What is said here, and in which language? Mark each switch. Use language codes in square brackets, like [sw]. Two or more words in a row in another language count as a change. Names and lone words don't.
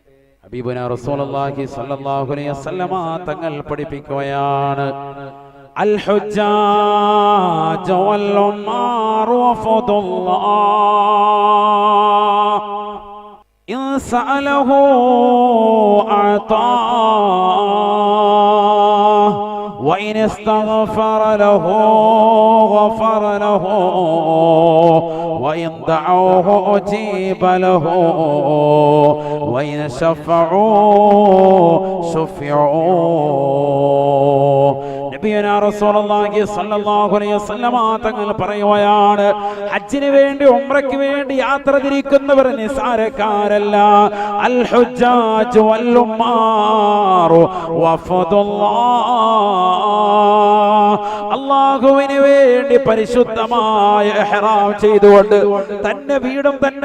[ar] حبيبنا رسول الله صلى الله عليه وسلم [ml] തങ്ങൾ പഠിപ്പിക്കുകയാണ്, [ar] الحجاج والعمار وفد الله إن سألوه أعطى وإن استغفر له غفر له وإن دعوه أجيب له وإن شفعوا شفعوا. نبينا رسول الله صلى الله عليه وسلم [ml] തങ്ങൾ പറയുകയാണ്, ഹജ്ജിന് വേണ്ടി ഉംറയ്ക്ക് വേണ്ടി യാത്ര തിരിക്കുന്നവർ നിസാരക്കാരല്ല. [ar] الحجاج والعمار وفد الله, [ml] അല്ലാഹുവിന് വേണ്ടി പരിശുദ്ധമായ ഇഹ്റാം ചെയ്തുകൊണ്ട് തന്റെ വീടും തന്റെ